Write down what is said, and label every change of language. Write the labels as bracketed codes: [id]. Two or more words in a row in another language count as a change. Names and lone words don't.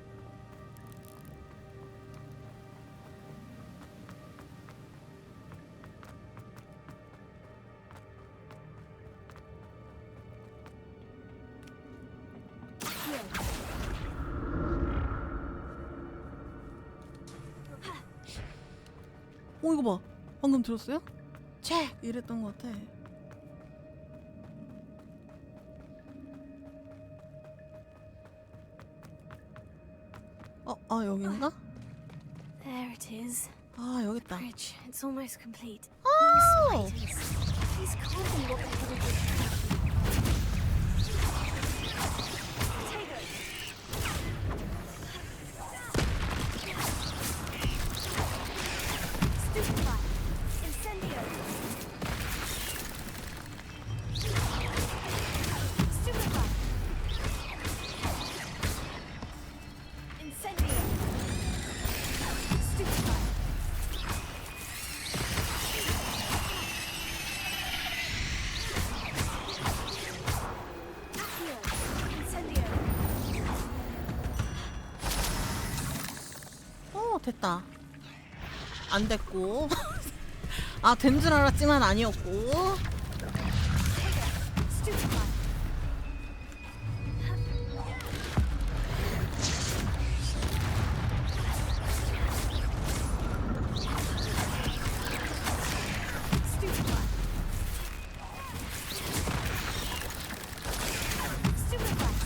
[ko] 이거 봐. 방금 들었어요? 책! 이랬던 것 같아. 여긴가? [en] There it is. [ko] 여기 있다. [en] Bridge. It's almost complete. Oh! These can't be what they're gonna do. Stupefy. Incendio. Stupefy. Incendio. Stupefy. Accio. Incendio. [ko] 됐다. 안 됐고. 된 줄 알았지만 아니었고. [en] Stupefy. Stupefy. Stupefy.